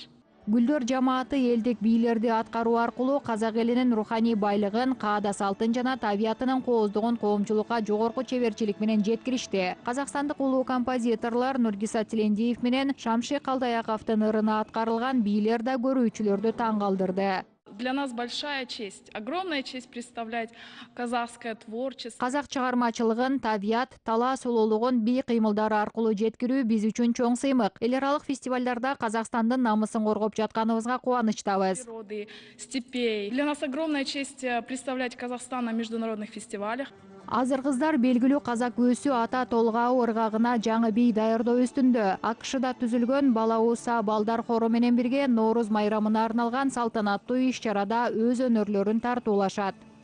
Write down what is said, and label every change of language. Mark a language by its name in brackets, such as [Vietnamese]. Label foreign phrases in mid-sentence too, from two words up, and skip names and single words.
[Kyrgyz] Гүлдөр жамааты элдик бийлерди аткаруу аркылуу казак элинин руханий байлыгын, каада салтын жана табиятынын кооздугун коомчулукка жогорку чеберчилик менен жеткиришти. Казакстандык улуу композиторлор Нургиса Тилендиев менен Шамши Калдаяковдун ырына аткарылган бийлер да көрүүчүлөрдү таң калтырды. [Russian] Для нас большая честь, огромная честь представлять казахское творчество. [Kyrgyz] Казак чыгармачылыгын, табият, талаа сулуулугун бий кыймылдары аркылуу жеткирүү биз үчүн чоң сыймык. Эл аралык фестивалдарда Казакстандын намысын коргоп жатканыбызга кубанычтабыз. [Russian] Природы, степей. Для нас огромная честь представлять Казахстан на международных фестивалях. [Kyrgyz] Азыр кыздар белгилүү казак өсү ата толгау ыргагына жаңы бий даярдоо үстүндө. АКШда түзүлгөн бала ууса балдар хору менен бирге Нооруз майрамына арналган салтанаттуу иш-чарада өз өнөрлөрүн тартуулашат.